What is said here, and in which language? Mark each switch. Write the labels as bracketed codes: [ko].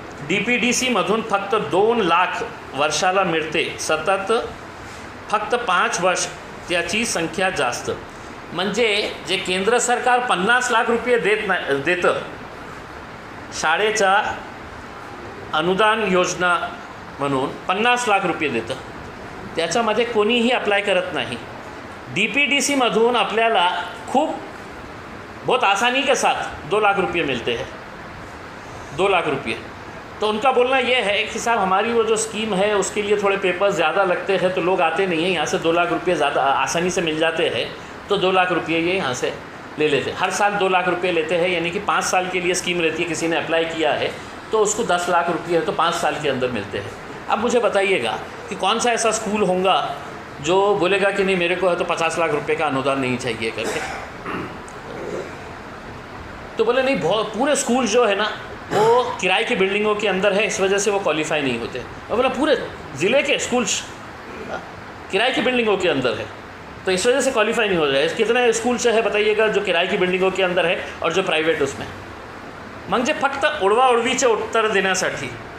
[mr] DPDCमधून फक्त 2 लाख वर्षाला मिळते, सतत फक्त 5 वर्ष त्याची संख्या जास्त. म्हणजे जे केंद्र सरकार 50 लाख रुपये देतं शाळेचा अनुदान योजना म्हणून 50 लाख रुपये देतं, त्याच्यामध्ये कोणीही अप्लाय करत नाही. DPDCमधून आपल्याला खूप [hi] बहुत आसानी के साथ 2 लाख रुपये मिलते हैं, 2 लाख रुपये. तो उनका बोलना ये है कि साहब हमारी वो जो स्कीम है उसके लिए थोड़े पेपर्स ज़्यादा लगते हैं तो लोग आते नहीं हैं, यहाँ से 2 लाख रुपये ज़्यादा आसानी से मिल जाते हैं, तो 2 लाख रुपये ये यहाँ से ले लेते हैं. हर साल 2 लाख रुपये लेते हैं, यानी कि 5 साल के लिए स्कीम रहती है. किसी ने अप्लाई किया है तो उसको 10 लाख रुपये है तो 5 साल के अंदर मिलते हैं. अब मुझे बताइएगा कि कौन सा ऐसा स्कूल होगा जो बोलेगा कि नहीं मेरे को है तो 50 लाख रुपये का अनुदान नहीं चाहिए करके. तो बोले नहीं, बहुत पूरे स्कूल जो है ना वो किराए की बिल्डिंगों के अंदर है, इस वजह से वो क्वालिफाई नहीं होते. और बोला पूरे ज़िले के स्कूल्स किराए की बिल्डिंगों के अंदर है तो इस वजह से क्वालिफाई नहीं हो रहा है. कितने स्कूल्स है बताइएगा जो किराए की बिल्डिंगों के अंदर है और जो प्राइवेट उसमें. [mr] म्हणजे फक्त उडवाउडवीचे उत्तर देण्यासाठी.